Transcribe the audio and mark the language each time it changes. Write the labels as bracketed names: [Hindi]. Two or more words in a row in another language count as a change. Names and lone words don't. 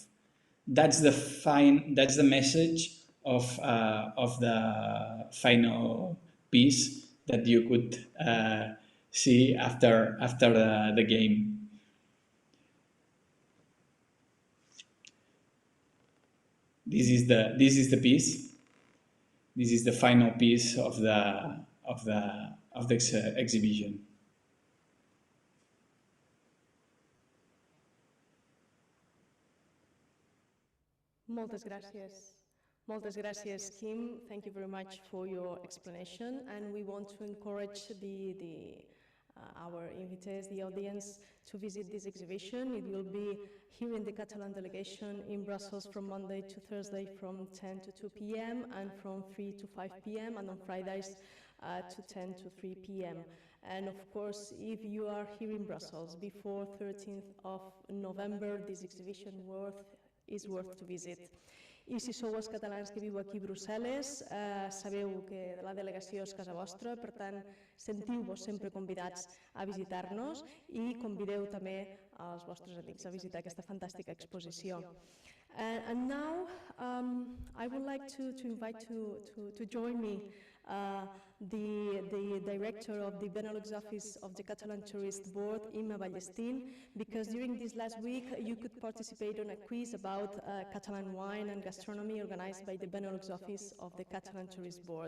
[English] That's the message of the final piece that you could see after the game. This is the piece. This is the final piece of the exhibition. [Catalan] Moltes gràcies. Moltes gràcies, Kim. [English] Thank you very much for your explanation. And we want to encourage our invitees, the audience, to visit this exhibition. It will be here in the Catalan delegation in Brussels from Monday to Thursday from 10 to 2 p.m. and from 3 to 5 p.m. and on Fridays to 10 to 3 p.m. And of course, if you are here in Brussels before 13th of November, this exhibition is worth to visit. [Catalan] I si sou els catalans que viu aquí a Brussel·les, sabeu que la delegació és casa vostra, per tant, sentiu-vos sempre convidats a visitar-nos i convideu també els vostres amics a visitar aquesta fantàstica exposició. [English] And now, I would like to invite to join me the director of the Benelux office of the Catalan Tourist Board, Imma Ballestín, because during this last week you could participate on a quiz about Catalan wine and gastronomy organized by the Benelux office of the Catalan Tourist Board.